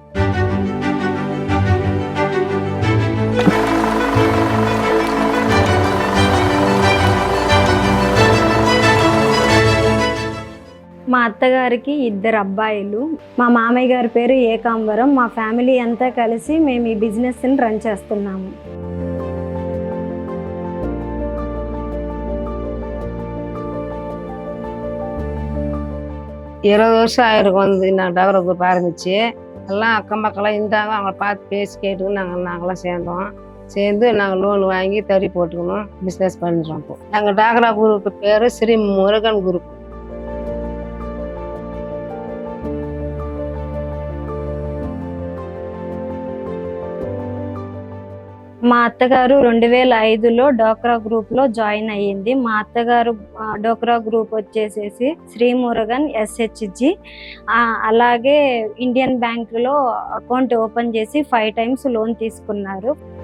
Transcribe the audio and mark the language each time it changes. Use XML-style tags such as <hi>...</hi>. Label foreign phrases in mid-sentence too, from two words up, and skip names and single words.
<te>మా అత్తగారికి 2 అబ్బాయిలు. మా మామయ్య గారి పేరు ఏకాంబరం. మా ఫ్యామిలీ అంతా కలిసి మేము ఈ బిజినెస్ని రన్ చేస్తున్నాము.</te> <ta>இருபது வருஷம் ஆயிருக்கும் நான் டவரை குரூப் ஆரம்பிச்சு. எல்லாம் அக்கம் பக்கம்லாம் இருந்தாங்க. அவங்கள பார்த்து பேசி கேட்டு நாங்களாம் சேர்ந்து நாங்கள் லோன் வாங்கி தறி போட்டுக்கணும் பிஸ்னஸ் பண்ணுறோம். இப்போ நாங்கள் டாக்ரா குரூப் பேர் ஸ்ரீ முருகன் குரூப்.</ta> <te>మా అత్తగారు 2005లో డోక్రా గ్రూప్లో జాయిన్ అయ్యింది. మా అత్తగారు డోక్రా గ్రూప్ వచ్చేసేసి శ్రీ మురుగన్ SHG, అలాగే ఇండియన్ బ్యాంకులో అకౌంట్ ఓపెన్ చేసి 5 times లోన్ తీసుకున్నారు.</te>